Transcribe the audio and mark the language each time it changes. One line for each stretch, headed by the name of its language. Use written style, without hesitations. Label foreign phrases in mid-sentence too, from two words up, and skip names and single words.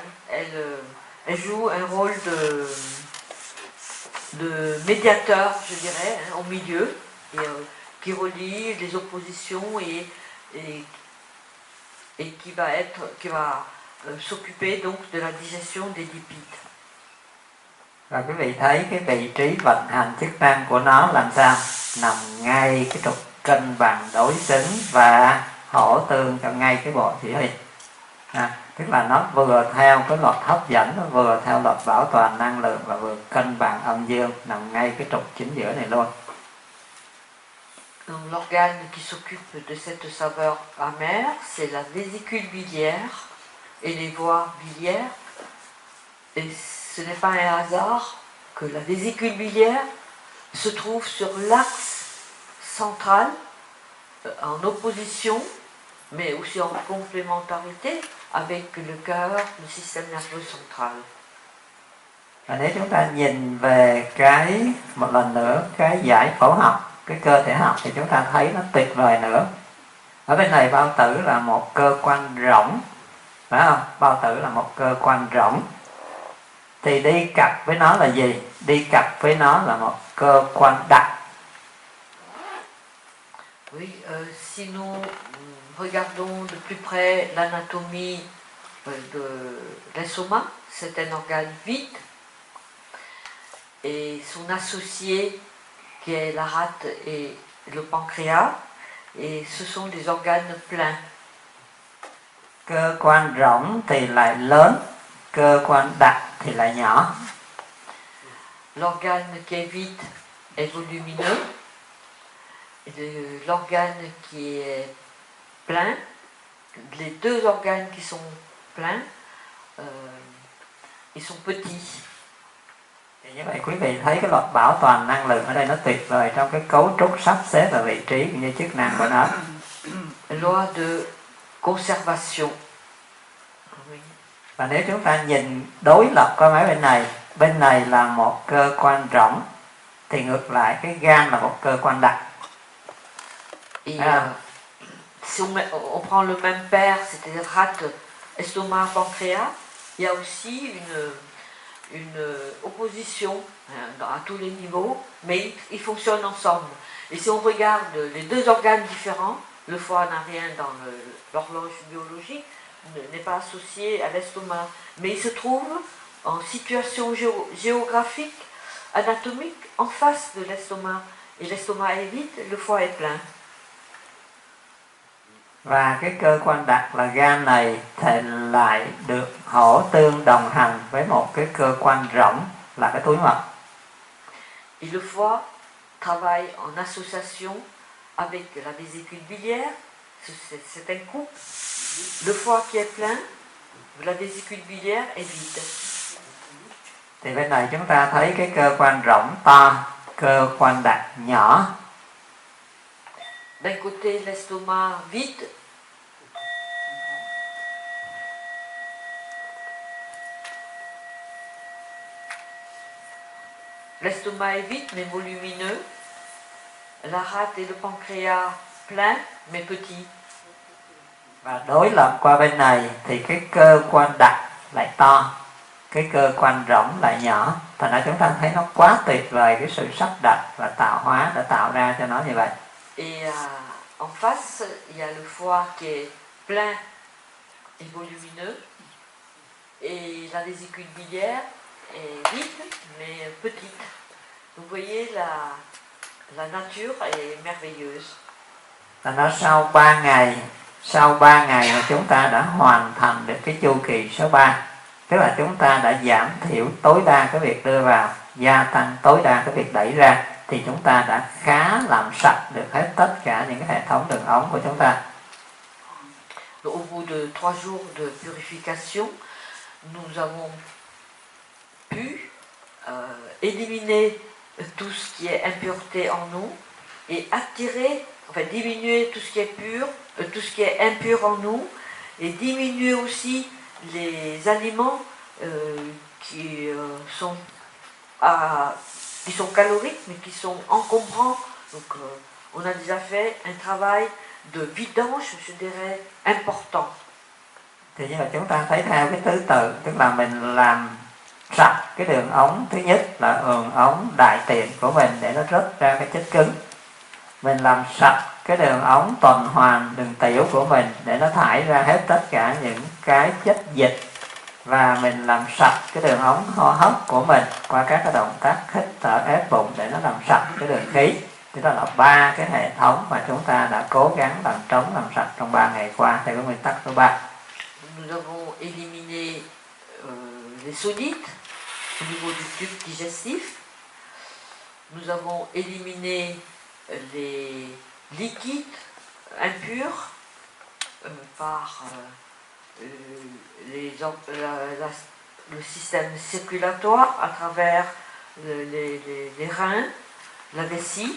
French: Elle joue un rôle de médiateur, je dirais, au milieu, et, qui relie les oppositions et qui va s'occuper donc de la digestion des lipides.
Vietnamese: Và quý vị thấy cái vị trí vận hành chức năng của nó làm sao? Nằm ngay cái trục cân bằng đối xứng và hỗ tương cho ngay cái bộ chỉ huy. Tức là nó vừa theo cái luật hấp dẫn, nó vừa theo luật bảo toàn năng lượng và vừa cân bằng âm dương, nằm ngay cái trục chính giữa này luôn.
French: Donc l'organe qui s'occupe de cette saveur amère, c'est la vésicule biliaire et les voies biliaires. Et ce n'est pas un hasard que la vésicule biliaire se trouve sur l'axe central, en opposition, mais aussi en complémentarité avec le cœur, le système nerveux central.
Vietnamese: Và nếu chúng ta nhìn về một lần nữa cái giải phẫu học, cái cơ thể học, thì chúng ta thấy nó tuyệt vời nữa. Ở bên này bao tử là một cơ quan rỗng, phải không? Bao tử là một cơ quan rỗng. Thì đi cặp với nó là gì? Đi cặp với nó là một cơ quan đặc.
French: Oui, si nous regardons de plus près l'anatomie de l'estomac, c'est un organe vide, et son associé qui est la rate et le pancréas, et ce sont des organes pleins.
Vietnamese: Cơ quan rỗng thì lại lớn, cơ quan đặc thì lại nhỏ.
French: L'organe qui est vide est volumineux, l'organe qui est plein, les deux organes qui sont pleins, ils sont petits.
Vietnamese: Thì như vậy quý vị thấy cái luật bảo toàn năng lượng ở đây nó tuyệt vời trong cái cấu trúc sắp xếp và vị trí cũng như chức năng của nó.
French: Loi de conservation.
Vietnamese: Và nếu chúng ta nhìn đối lập qua mấy bên này là một cơ quan rỗng, thì ngược lại cái gan là một cơ quan đặc.
French: Si on prend le même père, c'est-à-dire rate, estomac, pancréas, il y a aussi une opposition à tous les niveaux, mais ils fonctionnent ensemble. Et si on regarde les deux organes différents, le foie n'a rien dans l'horloge biologique, n'est pas associé à l'estomac, mais il se trouve en situation géographique, anatomique, en face de l'estomac. Et l'estomac est vide, le foie est plein.
Vietnamese: Và cái cơ quan đặc là gan này thì lại được hỗ tương đồng hành với một cái cơ quan rỗng là cái túi mật.
French: Et le foie travaille en association avec la vésicule biliaire, c'est un couple. Le foie qui est plein, la vésicule biliaire est vide.
Vietnamese: Thì bên này chúng ta thấy cái cơ quan rỗng to, cơ quan đặc nhỏ.
French: D'un côté l'estomac vide, l'estomac est vide mais volumineux, la rate et le pancréas plein mais petit.
Vietnamese: Và đối lập qua bên này thì cái cơ quan đặc lại to, cái cơ quan rỗng lại nhỏ. Thành ra chúng ta thấy nó quá tuyệt vời cái sự sắp đặt và tạo hóa đã tạo ra cho nó như vậy.
French: Et en face, il y a le foie qui est plein et volumineux, et la vésicule biliaire est vide mais petite. Vous voyez, la nature est merveilleuse.
Vietnamese: Thành ra sau 3 ngày mà chúng ta đã hoàn thành được cái chu kỳ số 3, tức là chúng ta đã giảm thiểu tối đa cái việc đưa vào, gia tăng tối đa cái việc đẩy ra, thì chúng ta đã khá làm sạch được hết tất cả những cái hệ thống đường ống của chúng ta.
French: Au bout de 3 jours de purification, nous avons pu éliminer tout ce qui est impureté en nous et attirer, enfin diminuer tout ce qui est pur, tout ce qui est impur en nous, et diminuer aussi les aliments qui sont caloriques mais qui sont encombrants. Donc on a déjà fait un travail de vidange, je dirais, important.
Vietnamese: Thì như là chúng ta thấy theo cái thứ tự, tức là mình làm sạch cái đường ống thứ nhất là đường ống đại tiện của mình để nó rớt ra cái chất cứng. Mình làm sạch cái đường ống tuần hoàn đường tiểu của mình để nó thải ra hết tất cả những cái chất dịch. Và mình làm sạch cái đường ống hô hấp của mình qua các cái động tác hít thở ép bụng để nó làm sạch cái đường khí. Thì đó là 3 cái hệ thống mà chúng ta đã cố gắng làm trống làm sạch trong 3 ngày qua theo cái nguyên tắc số 3.
French: Nous avons éliminé les solides au niveau du tube digestif. Nous avons éliminé les liquides impurs par le système circulatoire à travers les reins, la vessie.